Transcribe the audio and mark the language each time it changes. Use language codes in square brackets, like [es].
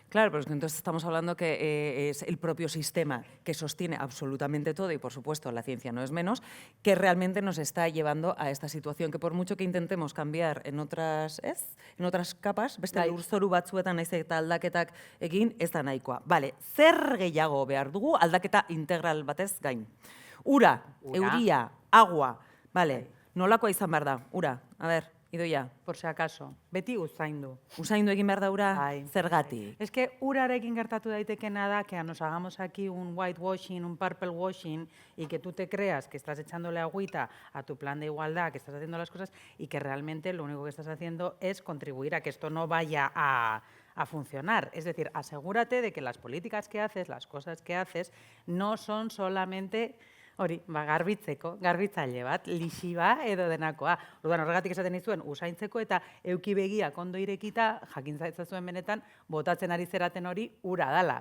[es] Claro, pero es que entonces estamos hablando que es el propio sistema que sostiene absolutamente todo, y por supuesto la ciencia no es menos, que realmente nos está llevando a esta situación, que por mucho que intentemos cambiar en otras capas, [eu] beste lurzoru batzuetan naiz eta aldaketak egin, ez da nahikoa. Vale, zer gehiago behar dugu aldaketa integral batez gain? Ura, euria, agua, vale, nolakoa izan behar da, ura, [es] a ver. [eu] Idoia, [es] por si acaso, [eu] beti usaindu. Usaindu egin behar da ura, zergatik. [es] Es que [eu] urarekin gertatu daitekena da [es] que nos hagamos aquí un whitewashing, un purple washing, y que tú te creas que estás echándole agüita a tu plan de igualdad, que estás haciendo las cosas, y que realmente lo único que estás haciendo es contribuir a que esto no vaya a funcionar. Es decir, asegúrate de que las políticas que haces, las cosas que haces, no son solamente... [eu] Hori, garbitzeko, garbitzaile bat, lixiba edo denakoa. Orduan, horregatik esaten nizuen, usaintzeko eta euki begiak ondo irekita, jakintza zuen benetan, botatzen ari zeraten hori, ura dala.